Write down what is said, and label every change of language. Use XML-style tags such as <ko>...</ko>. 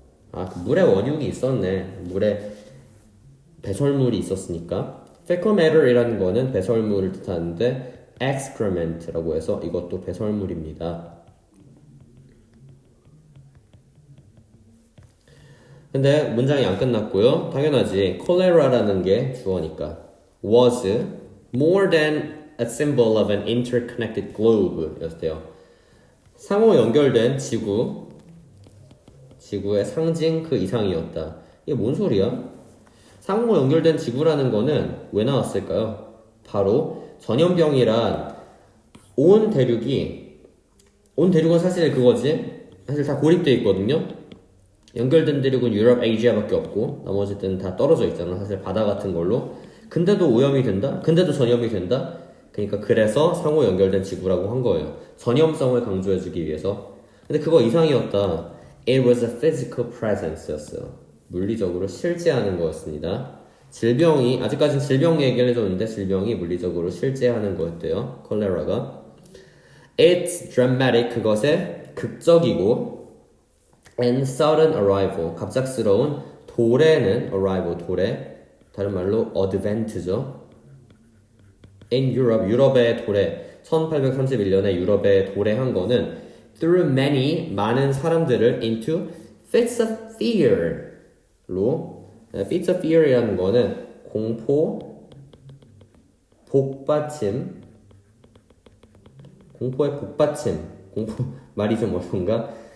<ko>그 물에 원흉이 있었네. 물에 배설물이 있었으니까.</ko> <en>fecal matter</en> <ko>이라는 거는 배설물을 뜻하는데 excrement라고 해서 이것도 배설물입니다. 근데 문장이 안 끝났고요. 당연하지. 콜레라라는 게 주어니까</ko> <en>was more than a symbol of an interconnected globe</en> <ko>였대요. 상호 연결된 지구의 상징 그 이상이었다. 이게 뭔 소리야? 상호 연결된 지구라는 거는 왜 나왔을까요? 바로 전염병이란 온 대륙은 사실 그거지. 사실 다 고립돼 있거든요. 연결된 대륙은 유럽, 아시아밖에 없고 나머지 때는 다 떨어져 있잖아. 사실 바다 같은 걸로. 근데도 오염이 된다? 근데도 전염이 된다? 그러니까 그래서 상호 연결된 지구라고 한 거예요. 전염성을 강조해주기 위해서. 근데 그거 이상이었다.</ko> <en>It was a physical presence</en> <ko>였어요. 물리적으로 실제하는 거였습니다. 질병이, 아직까지는 질병 얘기를 해줬는데 질병이 물리적으로 실제하는 거였대요. 콜레라가.</ko> <en>It's dramatic,</en> <ko>그것의 극적이고</ko> <en>and sudden arrival,</en> <ko>갑작스러운 도래는</ko> <en>arrival,</en> <ko>도래. 다른 말로 advent죠.</ko> <en>In Europe,</en> <ko>유럽의 도래. 1831년에 유럽에 도래한 거는</ko> <en>through many,</en> <ko>많은 사람들을</ko> <en>into fits of fear</en> <ko>로.</ko> <en>fits of fear</en> <ko>이라는 거는 공포, 복받침, 공포의 복받침, 공포 말이 좀 어려운가?</ko>